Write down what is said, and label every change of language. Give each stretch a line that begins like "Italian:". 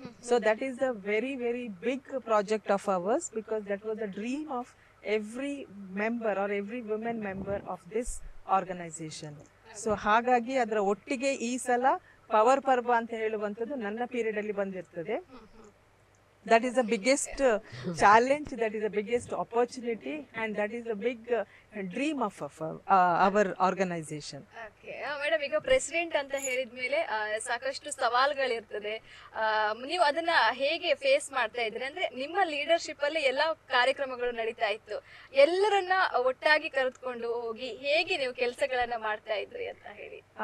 English: So that is the very very big project of ours, because that was the dream of every member or every women member of this organization.
Kannada: So ಹಾಗಾಗಿ ಅದರ ಒಟ್ಟಿಗೆ ಈ ಸಲ power ಪರ್ಬ ಅಂತ ಹೇಳುವಂಥದ್ದು ನನ್ನ ಪೀರಿಯಡ್ ಅಲ್ಲಿ ಬಂದಿರ್ತದೆ.
English: That is the biggest challenge, that is the biggest opportunity, and that is the big dream of our organization.
Kannada: Okay, madam, ಈಗ ಪ್ರೆಸಿಡೆಂಟ್ ಅಂತ ಹೇಳಿದ್ಮೇಲೆ ಸಾಕಷ್ಟು ಸವಾಲುಗಳಿರ್ತದೆ. ನೀವು ಅದನ್ನ ಹೇಗೆ ಫೇಸ್ ಮಾಡ್ತಾ ಇದ್ರಿ? ಅಂದ್ರೆ ನಿಮ್ಮ ಲೀಡರ್ಶಿಪ್ ಅಲ್ಲಿ ಎಲ್ಲಾ ಕಾರ್ಯಕ್ರಮಗಳು ನಡೀತಾ ಇತ್ತು, ಎಲ್ಲರನ್ನ ಒಟ್ಟಾಗಿ ಕರೆದುಕೊಂಡು ಹೋಗಿ ಹೇಗೆ ನೀವು ಕೆಲಸಗಳನ್ನ ಮಾಡ್ತಾ ಇದ್ರಿ ಅಂತ ಹೇಳಿ.